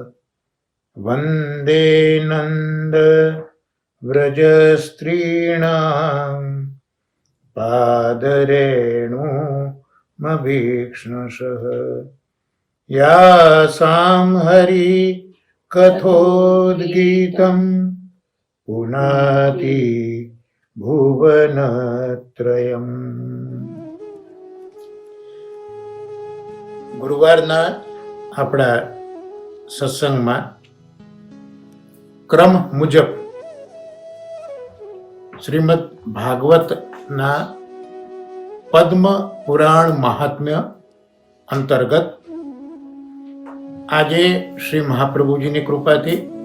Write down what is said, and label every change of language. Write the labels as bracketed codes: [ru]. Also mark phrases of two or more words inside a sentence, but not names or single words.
[sa] वन्दे नन्द व्रजस्त्रीणां पादरेणुमभीक्ष्णशः। यासां हरि कथोद्गीतं पुनाति भुवनत्रयम्। [gu] ગુરુવારના આપણા સત્સંગમાં ક્રમ મુજબ શ્રીમદ ભાગવતના પદ્મ પુરાણ મહાત્મ્ય અંતર્ગત આજે શ્રી મહાપ્રભુજીની કૃપાથી